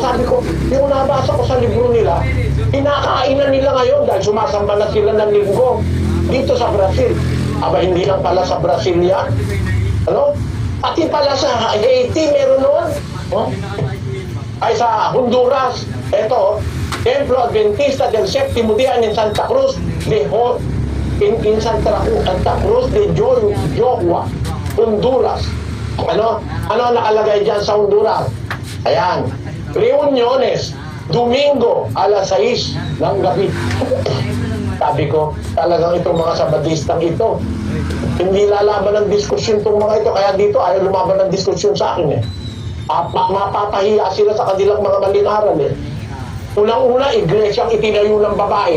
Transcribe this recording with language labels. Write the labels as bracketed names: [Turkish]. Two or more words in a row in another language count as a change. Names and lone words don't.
[Filipino] Sabi ko, yung nabasa ko sa libro nila, pinakainan nila ngayon dahil sumasamba na sila ng linggo dito sa Brazil. Aba, hindi lang pala sa Brazil yan. Ano? Pati pala sa Haiti meron noon. Ay sa Honduras. Ito, Templo Adventista del Séptimo Día in Santa Cruz de Santa Cruz de Jogua, Honduras. Ano nakalagay dyan sa Honduras? Ayan. [Spanish] Reuniones, Domingo, [Filipino] alas 6 ng gabi. Sabi ko, talagang itong mga Sabadistang ito, hindi lalaban ng diskusyon itong mga ito. Kaya dito, ayaw lumaban ng diskusyon sa akin mapapahiya sila sa kanilang mga maling aral Unang-una, iglesyang itinayo ng babae.